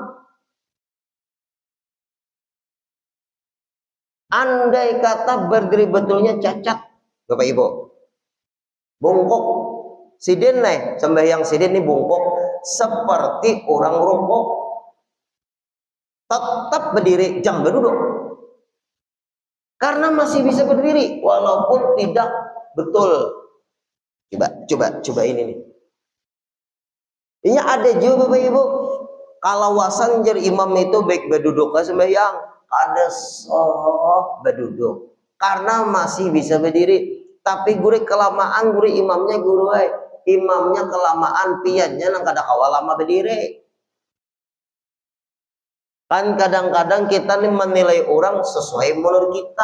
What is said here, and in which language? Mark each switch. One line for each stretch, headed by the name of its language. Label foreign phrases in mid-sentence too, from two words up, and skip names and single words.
Banjar: Andai kata berdiri betulnya cacat Bapak Ibu, bungkuk sidin nih, sembahyang sidin nih bungkuk seperti orang rukuk, tetap berdiri, jangan berduduk, karena masih bisa berdiri walaupun tidak betul. Coba ini nih. Ini ada juga Bapak Ibu, kalau wasan jadi imam itu baik berduduk ke sembahyang, ada berduduk karena masih bisa berdiri, tapi guru kelamaan, guru imamnya kelamaan, piannya nang kada kawal lama berdiri. Kan kadang-kadang kita nih menilai orang sesuai menurut kita.